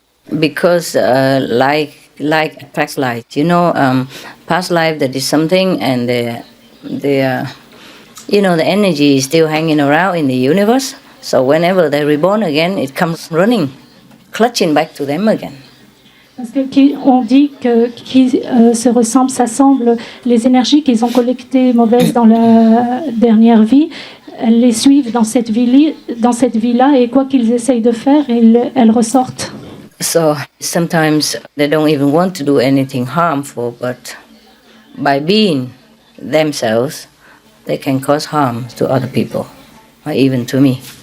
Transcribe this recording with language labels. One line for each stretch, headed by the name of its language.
English: Because like past life, past life that is something, and the energy is still hanging around in the universe. So whenever they're reborn again, it comes running, clutching back to them again.
French: Parce qu'on dit que qui se ressemblent, s'assemblent, les énergies qu'ils ont collectées mauvaises dans la dernière vie, elles les suivent dans cette vie-là, et quoi qu'ils essayent de faire, elles ressortent.
English: So sometimes they don't even want to do anything harmful, but by being themselves, they can cause harm to other people, or even to me.